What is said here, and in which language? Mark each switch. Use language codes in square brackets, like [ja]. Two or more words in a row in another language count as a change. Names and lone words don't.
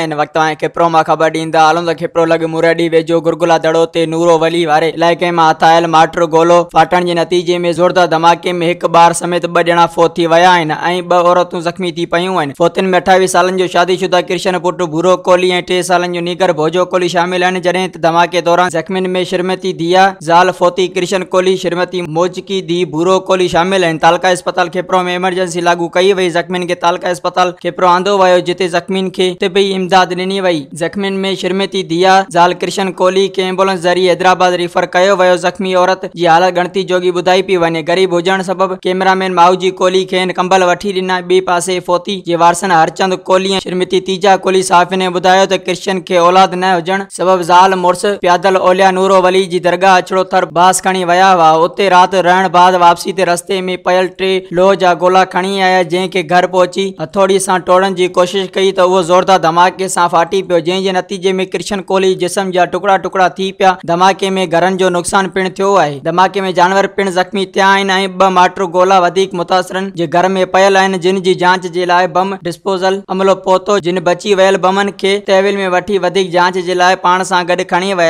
[sd] इन वक्त कपरो में खबर ॾींदा आलूं त कपरो लॻ मोरहॾी वेजो गरगला दड़ो ते नूरो वली वारे इलाइक़े में हथ आयल मार्टर गोलो फ़ाटण जे नतीजे में ज़ोरदार धमाके में एक ॿार समेत 2 ॼणा फोत थी विया आहिनि ऐं 2 औरतूं ज़ख़्मी थी पयूं आहिनि। फोतियुनि में 28 सालनि जो शादीशुदा कृष्ण पुट भूरो कोहली ऐं 3 सालनि जो नीगर भोजो कोहली शामिल आहिनि। जॾहिं त धमाके दौरान ज़ख़्मियुनि में श्रीमती दिया ज़ाल फोती कृष्ण कोहली, श्रीमती मोजकी दी भूरो कोहली शामिल आहिनि। तालका अस्पताल कपरो में इमरजेंसी लागू कई वई। ज़ख़्मियुनि खे तालका अस्पताल कपरो आंदो वियो जिते ज़ख़्मियुनि खे तिबी इमदाद ॾिनी वई। ज़ख़्मियुनि में श्रीमती दिया ज़ाल कृष्ण कोहली खे एम्बुलेंस ज़रिए हैदराबाद रिफर कयो वियो। ज़ख़्मी औरत जी हालत गणती जोगी ॿुधाई पई वञे। गरीब हुजण सबबि कैमरामैन माऊजी कोहली खे कंबल वठी ॾिना। ॿिए पासे फोती जे वारसनि हरचंद कोहली ऐं श्रीमती तीजा कोहली साफ़िन ॿुधायो त कृष्ण खे औलाद न हुजण सबबि ज़ाल मुड़ुस प्यादल ओलिया नूरो वली जी दरगाह अचड़ो थर बास खणी विया हुआ। उते राति रहण बाद वापसी ते रस्ते में पयल 3 लोह जा गोला खणी आया, जंहिंखे घर पहुची हथौड़ी सां तोड़न की कोशिश कई [ur] تو وہ زوردار دھماکے سے [sd] फाटी पियो, जंहिंजे नतीजे में कृष्ण कोहली जिस्म जा टुकड़ा टुकड़ा थी पिया। धमाके में घरन जो नुक़सान पिण थियो आहे। धमाके में जानवर पिण ज़ख़्मी थिया आहिनि ऐं 2 मार्टर गोला वधीक मुतासिरन जे घर में पयल आहिनि, जिन जी जांच जे लाइ बम डिस्पोजल अमलो पहुतो। जिन बची वियल बमन खे तहवील में वठी वधीक जांच जे लाइ पाण सां गॾु खणी विया।